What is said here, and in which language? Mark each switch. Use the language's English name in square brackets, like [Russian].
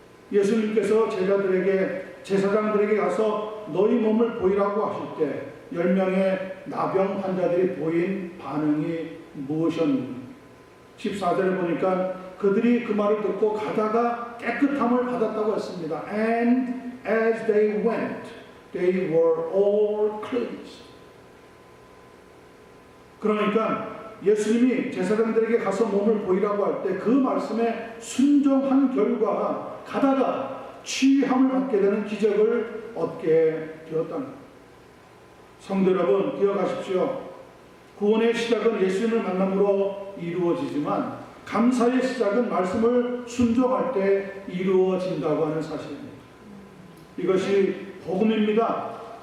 [Korean] 예수님께서 제사장들에게 가서 너희 몸을 보이라고 하실 때 10명의 나병 환자들이 보인 반응이 무엇이었는가? 14절에 보니까 그들이 그 말을 듣고 가다가 깨끗함을 받았다고 했습니다. [English] And as they went, they were all cleansed. [Korean] 그러니까 예수님이 제사장들에게 가서 몸을 보이라고 할 때 그 말씀에 순종한 결과 가다가 취함을 받게 되는 기적을 얻게 되었다는 것. 성도 여러분 기억하십시오. 구원의 시작은 예수님을 만남으로 이루어지지만 감사의 시작은 말씀을 순종할 때 이루어진다고 하는 사실입니다. 이것이 복음입니다.